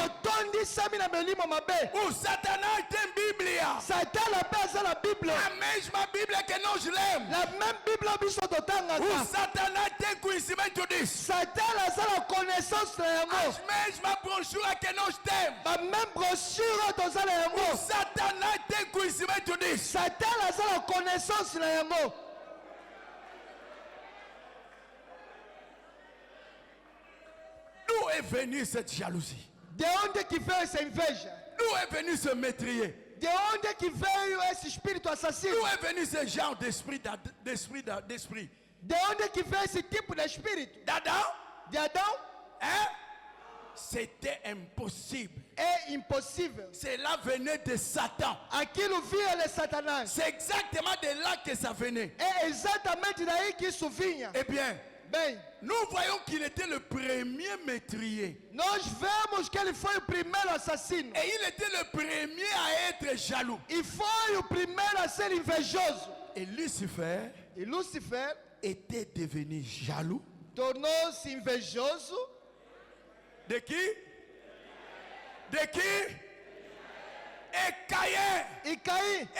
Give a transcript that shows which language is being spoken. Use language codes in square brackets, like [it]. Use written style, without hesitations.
[ln] Otondisami na melimo mabe. [pt] O Satanás tem Bíblia. [ln] Satana pesa na Bíblia. [pt] A mesma Bíblia que nós lemos. [fr] La même [ln] Bíblia biso totanga. [pt] O Satanás tem conhecimento disso. [ln] Satana [fr] a connaissance [ln] na yango. [pt] As mesmas brochuras que nós temos. [fr] La même brochure [ln] tozala yango. [pt] O Satanás tem conhecimento disso. [ln] Satana [fr] a connaissance [ln] na yango. [fr] D'où est venue cette jalousie? [pt] De onde que veio essa inveja? [fr] D'où est venu ce métrier? [pt] De onde que veio esse espírito assassino? [fr] D'où est venu ce genre d'esprit? [pt] De onde que veio esse tipo de espírito? [fr] D'Adam? [pt] De Adão? [fr] Hein? C'était impossible. [pt] É impossível. [fr] Cela venait de Satan. [pt] Aquilo vinha de Satanás. [fr] C'est exactement de là que ça venait. [pt] É exatamente daí que isso vinha. [fr] Eh bien, [pt] Bem, [fr] nous voyons qu'il était le premier métrier. [pt] nós vemos que ele foi o primeiro assassino. [fr] Et il était le premier à être jaloux. [pt] E foi o primeiro a ser invejoso. [fr] Et Lucifer [pt] E Lúcifer [fr] était devenu jaloux. [pt] tornou-se invejoso. [fr] De qui? De qui? Et Caïn [pt] E Caim